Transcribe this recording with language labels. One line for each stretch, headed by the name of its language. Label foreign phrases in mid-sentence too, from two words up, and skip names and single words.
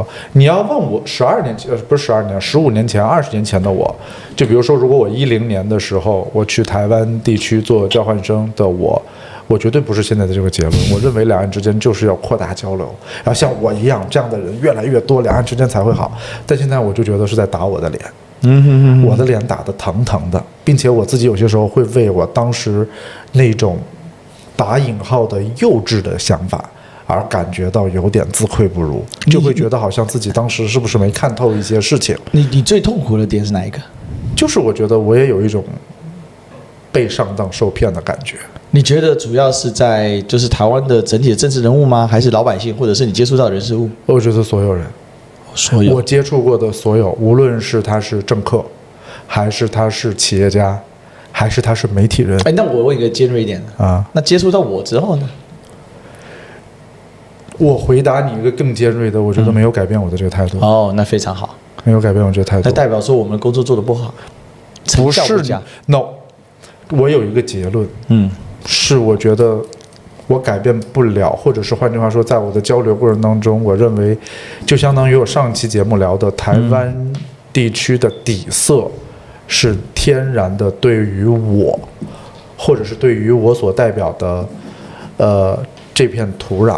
Chinese: 你要問我12年前，不是12年，15年前、20年前的我，就比如說，如果我10年的時候我去台灣地區做交換生的我絕對不是現在的這個結論。我認為兩岸之間就是要擴大交流，然後像我一樣這樣的人越來越多，兩岸之間才會好。但現在我就覺得是在打我的臉，我的臉打得疼疼的，並且我自己有些時候會為我當時那種打引號的幼稚的想法而感覺到有點自愧不如，就會覺得好像自己當時是不是沒看透一些事情。你最痛苦的點是哪一個？就是我覺得我也有一種被上當受騙的感覺。你覺得主要是在就是台灣的整體的政治人物嗎？還是老百姓，或者是你接觸到的人事物？我覺得所有人，我接觸過的所有，無論是他是政客，還是他是企業家，還是他是媒體人。哎，那我問一個尖銳一點的啊，那接觸到我之後呢？我回答你一個更尖銳的，我覺得沒有改變我的這個態度。哦，那非常好，沒有改變我這個態度。那代表說我們的工作做得不好？不是 ，no， 我有一個結論，是我覺得我改變不了，或者是換句話說，在我的交流過程當中，我認為就相當於我上期節目聊的台灣地區的底色是天然的對於我，或者是對於我所代表的這片土壤。